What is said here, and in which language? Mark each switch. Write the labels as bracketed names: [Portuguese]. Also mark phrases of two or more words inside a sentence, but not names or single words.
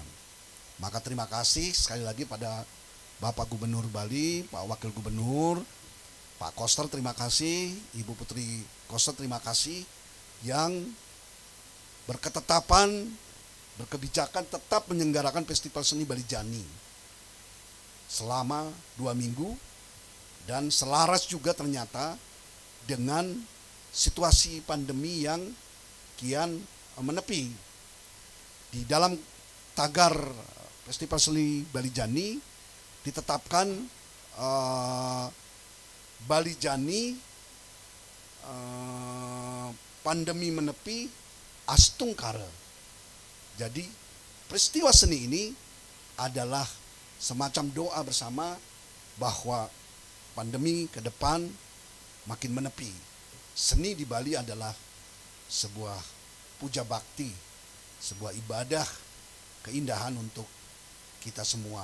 [Indonesian] Maka terima kasih sekali lagi pada Bapak Gubernur Bali, Pak Wakil Gubernur, Pak Koster terima kasih, Ibu Putri Koster terima kasih yang berketetapan, berkebijakan tetap menyelenggarakan Festival Seni Bali Jani selama 2 minggu dan selaras juga ternyata dengan situasi pandemi yang kian menepi. Di dalam tagar Festival Seni Bali Jani ditetapkan Bali Jani pandemi menepi astung kare. Jadi peristiwa seni ini adalah semacam doa bersama bahwa pandemi ke depan makin menepi. Seni di Bali adalah sebuah puja bakti, sebuah ibadah keindahan untuk kita semua.